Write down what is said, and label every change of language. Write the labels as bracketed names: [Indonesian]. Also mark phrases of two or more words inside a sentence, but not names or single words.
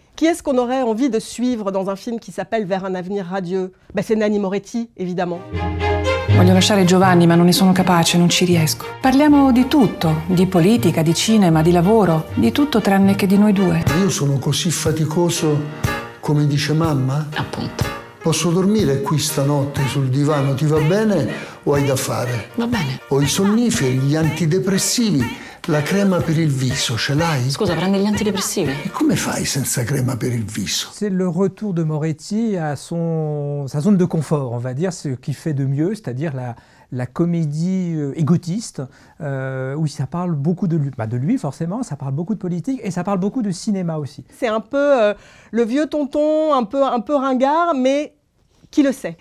[French] Qui est-ce qu'on aurait envie de suivre dans un film qui s'appelle Vers un avenir radieux? C'est Nanni Moretti, évidemment. [Italian] Voglio lasciare Giovanni, ma non ne sono capace, non ci riesco. Parliamo di tutto, di politica, di cinema, di lavoro, di tutto tranne che di noi due. Io sono così faticoso come dice mamma? Appunto. Posso dormire qui stanotte sul divano, ti va bene o hai da fare? Va bene. Ho i sonniferi, gli antidepressivi, la crema per il viso, ce l'hai? Scusa, prendi gli antidepressivi? E come fai senza crema per il viso? [French] C'est le retour de Moretti à sa zone de confort, on va dire, ce qu'il fait de mieux, c'est-à-dire la comédie égotiste, où ça parle beaucoup de lui forcément, ça parle beaucoup de politique et ça parle beaucoup de cinéma aussi. C'est un peu le vieux tonton, un peu ringard, mais qui le sait.